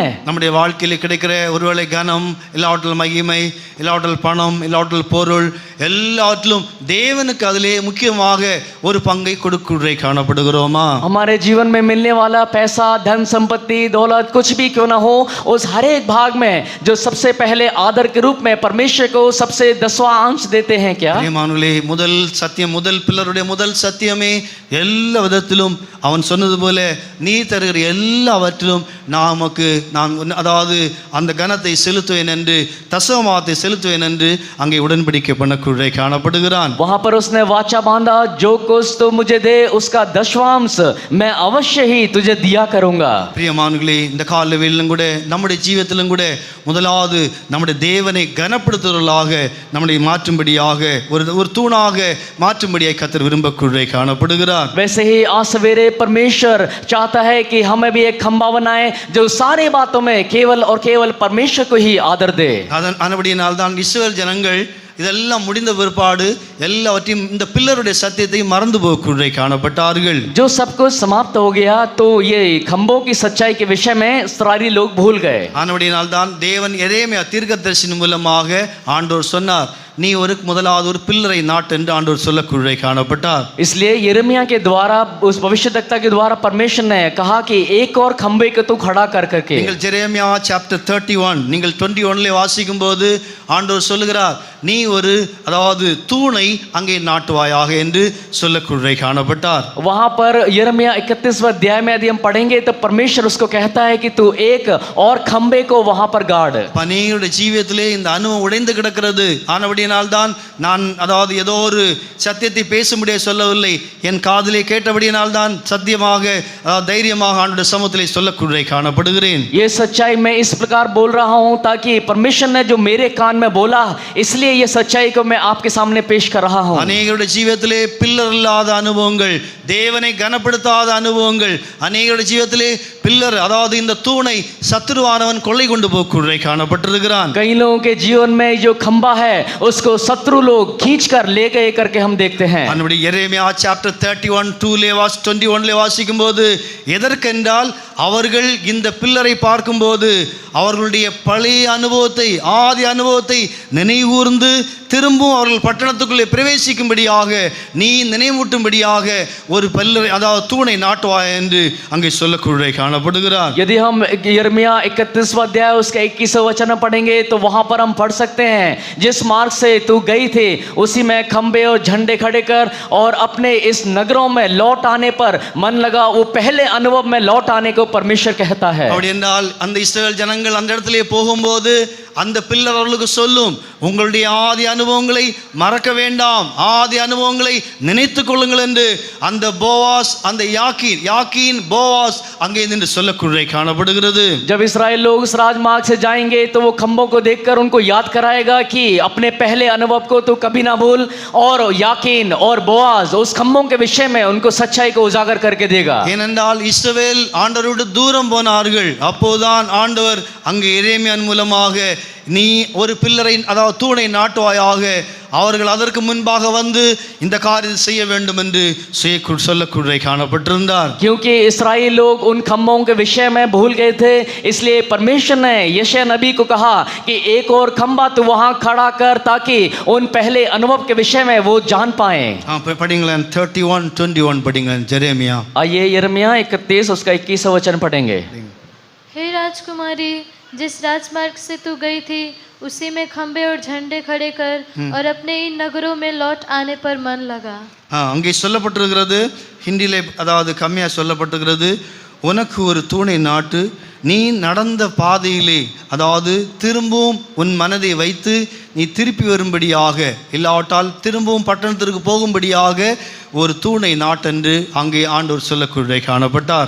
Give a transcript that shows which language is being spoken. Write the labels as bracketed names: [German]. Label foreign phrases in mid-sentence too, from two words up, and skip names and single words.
[Tamil] நம்முடைய வாழ்க்கையில் கிடைக்கிற ஒருவேளை கனம், இல்லாவற்றில் மகிமை, இல்லாவற்றில் பணம், இல்லாவற்றில் பொருள், எல்லாவற்றிலும் தேவனுக்கு அதிலே முக்கியமாக ஒரு பங்கை கொடுக்குள்ளே காணப்படுகிறோமா? [Hindi] हमारे जीवन में मिलने वाला पैसा, धन, संपत्ति, दौलत कुछ भी क्यों ना हो, उस हर एक भाग में जो सबसे पहले आदर के रूप में परमेश्वर को सबसे 10वां अंश देते हैं क्या? [Tamil] பிரியமானவர்களே, முதல் சத்தியம் முதல் பில்லருடைய முதல் சத்தியமே எல்லா விதத்திலும் அவன் சொன்னது போல நீ தருகிற எல்லாவற்றிலும் நான் அதாவது அந்த கனத்தை செலுத்துவேன் என்று தசமபாகத்தை செலுத்துவேன் என்று அங்கே உடன்படிக்கை பண்ணக்குள்ளே காணப்படுகிறான். [Hindi] वहां पर उसने वाचा बांधा जो कुछ तो मुझे दे उसका दशवांश मैं अवश्य ही तुझे दिया करूंगा. [Tamil] பிரியமானவர்களே, இந்த காலவெளியிலும் கூட நம்முடைய ஜீவிதத்திலும் கூட கூட முதலாவது நம்முடைய தேவனை கனப்படுத்துவர்களாக நம்மை மாற்றும்படியாக ஒரு தூணாக மாற்றும்படியாக கர்த்தர் விரும்பக்கூடிய காணப்படுகிறார். [Hindi] वैसे ही आज सवेरे परमेश्वर चाहता है कि हमें भी एक खंबा बनाए जो सारी बातों में केवल और केवल परमेश्वर को ही आदर दे. [Tamil] அதன்படியினால் தான் இஸ்ரவேல் ஜனங்கள் இதெல்லாம் முடிந்த பிற்பாடு எல்லாவற்றையும் இந்த பில்லருடைய சத்தியத்தை மறந்து போகக்கூடிய காணப்பட்டார்கள். [Hindi] जो सब कुछ समाप्त हो गया तो ये खंभों की सच्चाई के विषय में इस्राएली लोग भूल गए. [Tamil] ஆனபடியினால் தான் தேவன் எரேமியா தீர்க்கதரிசியின் மூலமாக ஆண்டவர் சொன்னார், நீ முதலாவது ஒரு பில்லரை நாட்டு என்று ஆண்டவர் சொல்லக்கூடிய காணப்பட்டார். [Hindi] इसलिए यिर्मयाह के द्वारा उस भविष्यद्वक्ता के द्वारा परमेश्वर ने कहा कि एक और खंबे को तू खड़ा कर करके. [Tamil] நீங்கள் எரேமியா சாப்டர் 31 நீங்கள் 21 வாசிக்கும் போது ஆண்டவர் சொல்லுகிறார், நீ அதாவது தூணை அங்கே நாட்டுவாயாக என்று சொல்லக்கூடிய காணப்பட்டார். [Hindi] वहां पर यिर्मयाह 31वां अध्याय में यदि हम पढ़ेंगे तो परमेश्वर उसको कहता है कि तू एक और खंबे को वहां पर गाड़. [Tamil] அநேகருடைய ஜீவியத்திலே இந்த அனுபவம் உடைந்து கிடக்கிறது. ஆனபடியினால் தான் நான் அதாவது ஏதோ ஒரு சத்தியத்தை பேசும்படியே சொல்லவில்லை, என் காதிலே கேட்டபடியினால் தான் சத்தியமாக தைரியமாக ஆண்டவருடைய சமூகத்திலே சொல்லக்கூடிய காணப்படுகிறேன். [Hindi] ये सच्चाई मैं इस प्रकार बोल रहा हूं ताकि परमेश्वर ने जो मेरे कान में बोला इसलिए ये सच्चाई को मैं आपके सामने पेश कर रहा हूं. [Tamil] அநேகருடைய ஜீவியத்திலே பில்லர் இல்லாத அனுபவங்கள், தேவனை கனப்படுத்தாத அனுபவங்கள், அநேகருடைய ஜீவியத்திலே பில்லர் அதாவது இந்த தூணை சத்துருவானவன் கொள்ளை கொண்டு போகக்கூடிய காணப்பட்டிருக்கிறான். [Hindi] कई लोगों के जीवन में जो खंबा है उसको शत्रु लोग खींचकर ले गए करके हम देखते हैं. [Tamil] அன்னுடைய எரேமியா சாப்டர் 31:2 வாசிக்கும்போது எதற்கென்றால் அவர்கள் இந்த பில்லரை பார்க்கும்போது அவர்களுடைய பழைய அனுபவத்தை ஆதி அனுபவத்தை நினைவூர்ந்து திரும்பவும் அவர்கள் பட்டணத்துக்குள்ளே பிரவேசிக்கும்படியாக நீ நினைவூட்டும்படியாக ஒரு பில்லரை அதாவது தூணை நாட்டுவாய் என்று அங்கே சொல்லக்கூடிய காணப்படுகிறார். [Hindi] यदि हम यिर्मयाह 31वां अध्याय उसका 21वां वचन पढ़ेंगे तो वहां पर हम पढ़ सकते हैं, जिस मार्ग से तू गई थी उसी में खंबे और झंडे खड़े कर और अपने इस नगरों में लौट आने पर मन लगा. वो पहले अनुभव में लौट आने को परमेश्वर कहता है. [Tamil] அப்படி என்றால் அந்த இஸ்ரவேல் ஜனங்கள் அந்த இடத்திலே போகும்போது அந்த பில்லர் அவர்களுக்கு சொல்லும், உங்களுடைய ஆதி அனுபவங்களை மறக்க வேண்டாம், ஆதி அனுபவங்களை நினைத்துக் கொள்ளுங்கள் என்று அந்த போவாஸ் அந்த யாக்கீன் போவாஸ் அங்கே நின்று சொல்லக்கூடிய காணப்படுகிறது. [Hindi] जब इस्राएल लोग उस राजमार्ग से जाएंगे तो वो खंभों को देखकर उनको याद कराएगा कि अपने पहले अनुभव को तो कभी ना भूल, और याकीन और बोआज उस खंभों के विषय में उनको सच्चाई को उजागर करके देगा. [Tamil] ஏனென்றால் இஸ்ரவேல் ஆண்டவரோடு தூரம் போனார்கள். அப்போதான் ஆண்டவர் அங்கே எரேமியாவின் மூலமாக நீ ஒரு பில்லரை அதாவது தூணை நாட்டுவாயாக, அவர்கள் அதற்கு முன்பாக வந்து இந்த காரியத்தை செய்ய வேண்டும் என்று சொல்லக்கூடிய காணப்பட்டிருந்தார். [Hindi] क्योंकि इस्राएल लोग उन खंभों के विषय में भूल गए थे, इसलिए परमेश्वर ने यशायाह नबी को कहा कि एक और खंभा तू वहां खड़ा कर ताकि उन पहले अनुभव के विषय में वो जान पाए. [Tamil] படிங்களேன் 31:21 படிங்களேன் எரேமியா. [Hindi] आइए यिर्मयाह 31 उसका 21वां वचन पढ़ेंगे. हे राजकुमारी, जिस राजमार्ग से तू गई थी उसी में खंबे और झंडे खड़े कर और अपने इन नगरों में लौट आने पर मन लगा. [Tamil] அங்கே சொல்லப்பட்டிருக்கிறது, ஹிந்தியிலே அதாவது கம்மியாக சொல்லப்பட்டிருக்கிறது, உனக்கு ஒரு தூணை நாட்டு, நீ நடந்த பாதையிலே அதாவது திரும்பவும் உன் மனதை வைத்து நீ திருப்பி வரும்படியாக, இல்லாவிட்டால் திரும்பவும் பட்டணத்திற்கு போகும்படியாக ஒரு தூணை நாட்டென்று அங்கே ஆண்டவர் சொல்லக்கூடிய காணப்பட்டார்.